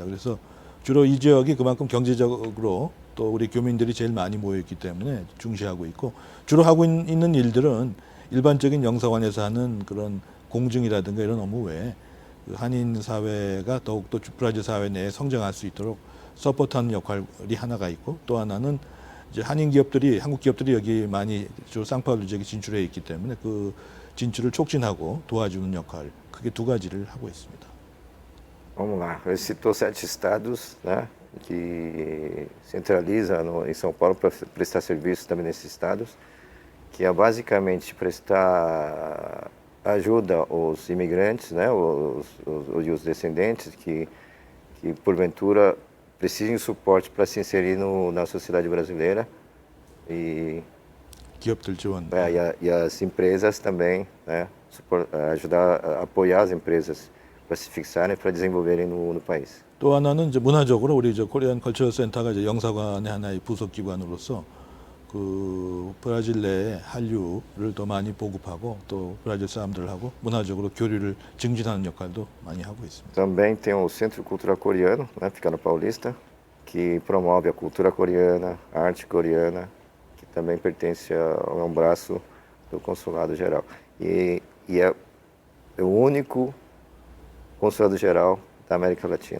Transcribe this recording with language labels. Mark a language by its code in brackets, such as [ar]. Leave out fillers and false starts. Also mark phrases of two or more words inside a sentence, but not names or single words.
[ko] 그래서 주로 이 지역이 그만큼 경제적으로 또 우리 교민들이 제일 많이 모여 있기 때문에 중시하고 있고, 주로 하고 있는 일들은 일반적인 영사관에서 하는 그런 공증이라든가 이런 업무 외에 그 한인 사회가 더욱더 브라질 사회 내에 성장할 수 있도록 서포트하는 역할이 하나가 있고, 또 하나는 이제 한인 기업들이, 한국 기업들이 여기 많이 주로 상파울루 지역에 진출해 있기 때문에 그 진출을 촉진하고 도와주는 역할, 크게 두 가지를 하고 있습니다. [pt] Vamos lá, ele citou 7 estados, né, que centraliza em São Paulo para prestar serviços também nesses estados, que é basicamente prestar ajuda aos imigrantes, né, os descendentes que porventura precisem de suporte para se inserir na sociedade brasileira, e [ko] 기업들 지원. [pt] e as empresas também, né, ajudar a apoiar as empresas para se fixarem, para desenvolverem no país. [ko] 또 하나는 이제 문화적으로 우리 저 코리안 컬처 센터가 이제 영사관의 하나의 부속 기관으로서 그 브라질 내에 한류를 더 많이 보급하고 또 브라질 사람들하고 문화적으로 교류를 증진하는 역할도 많이 하고 있습니다. [pt] Também tem o Centro Cultural Coreano, né, fica na Paulista, que promove a cultura coreana, a arte coreana, que também pertence a um braço do Consulado Geral. E é o único Consulado Geral da América Latina.